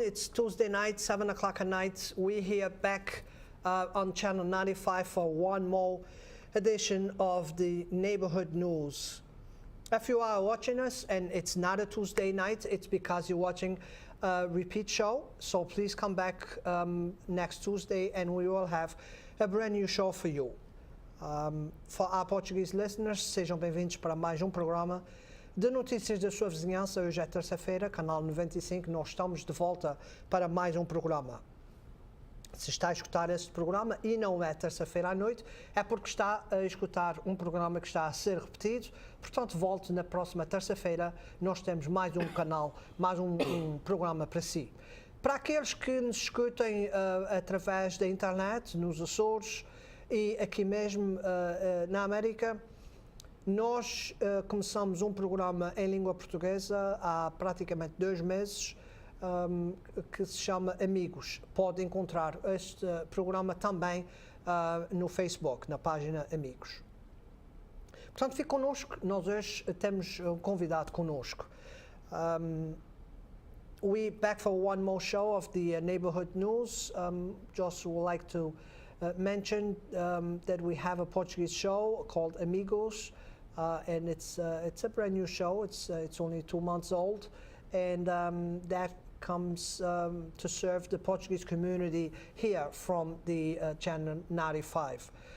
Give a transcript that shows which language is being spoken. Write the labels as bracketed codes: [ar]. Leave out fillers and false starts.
[en] It's Tuesday night, 7 o'clock at night. We're here back on Channel 95 for one more edition of the Neighborhood News. If you are watching us and it's not a Tuesday night, it's because you're watching a repeat show. So please come back next Tuesday and we will have a brand new show for you. For our Portuguese listeners, [pt] sejam bem-vindos para mais programa de notícias da sua vizinhança. Hoje é terça-feira, canal 95, nós estamos de volta para mais programa. Se está a escutar este programa e não é terça-feira à noite, é porque está a escutar programa que está a ser repetido. Portanto, volte na próxima terça-feira, nós temos mais canal, mais programa para si. Para aqueles que nos escutem através da internet, nos Açores e aqui mesmo na América, nós começamos programa em língua portuguesa há praticamente 2 meses, que se chama Amigos. Pode encontrar este programa também no Facebook, na página Amigos. Portanto, fique connosco. Nós hoje temos convidado connosco. [en] We're back for one more show of the Neighborhood News. Just would like to mention that we have a Portuguese show called Amigos. And it's a brand new show. It's only 2 months old, and that comes to serve the Portuguese community here from the Channel 95.